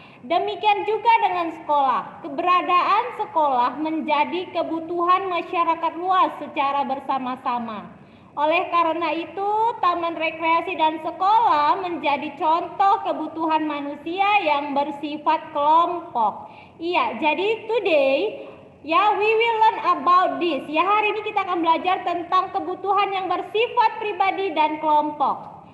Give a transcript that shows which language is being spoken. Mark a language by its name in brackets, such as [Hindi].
[Indonesian] Demikian juga dengan sekolah. Keberadaan sekolah menjadi kebutuhan masyarakat luas secara bersama-sama. Oleh karena itu, taman rekreasi dan sekolah menjadi contoh kebutuhan manusia yang bersifat kelompok. Iya, jadi [English] today ya we will learn about this. [Indonesian] Ya, hari ini kita akan belajar tentang kebutuhan yang bersifat pribadi dan kelompok.